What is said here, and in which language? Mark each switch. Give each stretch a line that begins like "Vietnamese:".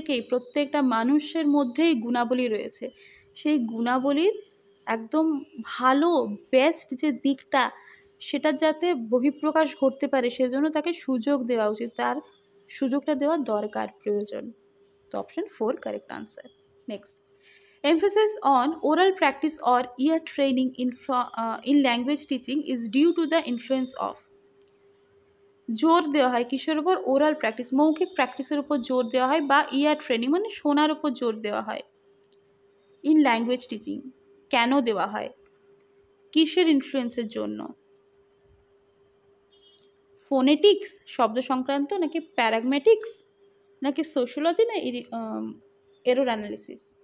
Bangla: প্রত্যেকটা মানুষের মধ্যেই গুণাবলী রয়েছে, সেই গুণাবলীর একদম ভালো বেস্ট যে দিকটা সেটা যাতে বহিঃপ্রকাশ ঘটতে পারে সেজন্য তাকে সুযোগ দেওয়া উচিত, তার সুযোগটা দেওয়া দরকার, প্রয়োজন। তো option 4 correct answer.
English: next, emphasis on oral practice or ear training in language teaching is due to the influence of,
Bangla: জোর দেওয়া হয় কিসের উপর? ওরাল প্র্যাকটিস, মৌখিক প্র্যাকটিসের উপর জোর দেওয়া হয়, বা ইয়ার ট্রেনিং মানে শোনার উপর জোর দেওয়া হয়। ইন ল্যাঙ্গুয়েজ টিচিং কেন দেওয়া হয়? কিসের ইনফ্লুয়েন্সের জন্য? ফোনেটিক্স শব্দ সংক্রান্ত, নাকি প্যারাগমেটিক্স, নাকি সোশিওলজি, না এরর অ্যানালিসিস?